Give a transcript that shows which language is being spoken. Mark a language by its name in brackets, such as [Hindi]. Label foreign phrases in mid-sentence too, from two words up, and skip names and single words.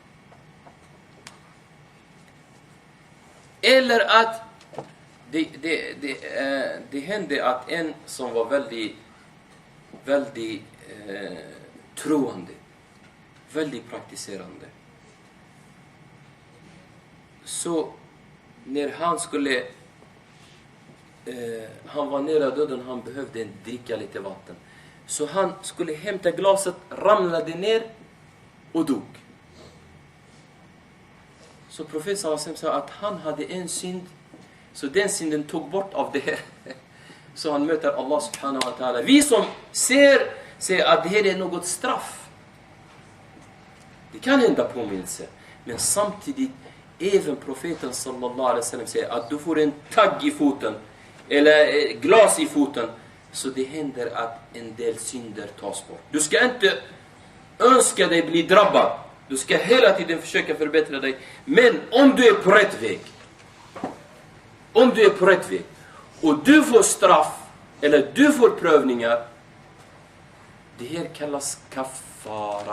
[Swedish] Eller att det hände att en som var väldigt troende, väldigt praktiserande, så när han var nära döden, han behövde dricka lite vatten, så han skulle hämta glaset, ramlade ner och dog. Så profeten sa att han hade en synd, så den synden tog bort av det här. Så han möter Allah [Arabic] سبحانه وتعالى. [Swedish] Vi som ser att det här är något straff, det kan hända påminnelse, men samtidigt även profeten [Arabic] صلى الله عليه وسلم [Swedish] säger att du får en tagg i foten eller glas i foten, så det händer att en del synder tas bort. Du ska inte önska dig bli drabbad. Du ska hela tiden försöka förbättra dig. Men om du är på rätt väg, och du får straff eller du får prövningar, det här kallas kafara.